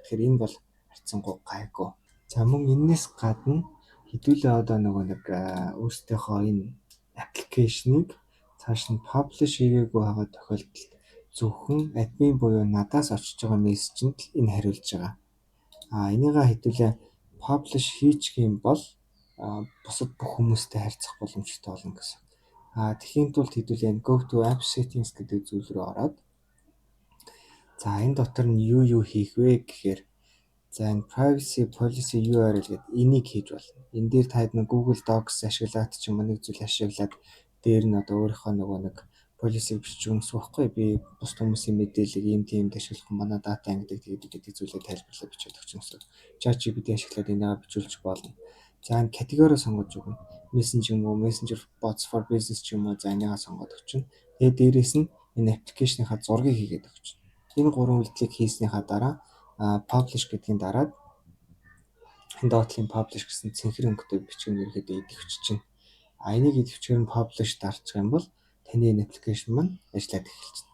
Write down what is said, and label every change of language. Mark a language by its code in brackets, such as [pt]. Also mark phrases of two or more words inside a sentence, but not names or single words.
[mn] Тэгэхээр энэ бол харьцангуй гайгүй. За мөн энэс гадна хэдүүлээ одоо нөгөө нэг өөрсдийнхөө энэ аппликейшнийг цааш нь publish хийгээгүй байгаа тохиолдолд зөвхөн админ буюу надаас очиж байгаа мессежинд л энэ хариулж байгаа. Энийгээ хэдүүлээ publish хийчих юм бол бусад бүх хүмүүстэй харьцах боломжтой болно гэсэн. Тэхийн тулд хэдүүлээ [en] go to app settings [mn] гэдэг зүйл рүү ороод за энэ дотор нь юу хийх вэ гэхээр за энэ [en] privacy policy URL [mn] гэдэг энийг хийж болно. Энэ дээр та хэд нэг Google Docs ашиглаад ч юм уу нэг зүйл ашиглаад дээр нь одоо өөрийнхөө нөгөө нэг policy бичиж өгнөс байхгүй би бус хүмүүсийн мэдээллийг ийм тиймд ашиглах манай дата ангидаг гэдэг зүйлээ тайлбарлаад бичиж өгч юмсан. ChatGPT ашиглаад энэгээ бичүүлж болно. За энэ категори сонгож өгнө. [en] Messenger bots for business [mn] ч юм уу за энэгээ сонгоод өгчнө. Тэгээд дээрээс нь энэ аппликейшныхаа зургийг хийгээд өгчнө. Энэ гурван үйлдэлийг хийснийхаа дараа publish гэдгийг дараад энэ доотлын publish гэсэн цэнхэр өнгөтэй бичиг нь ерөөдөө идэвхж чинь. Энийг идэвхчээр нь publish дарчих юм бол таны энэ аппликейшн маань ажиллаад эхэлчихнэ.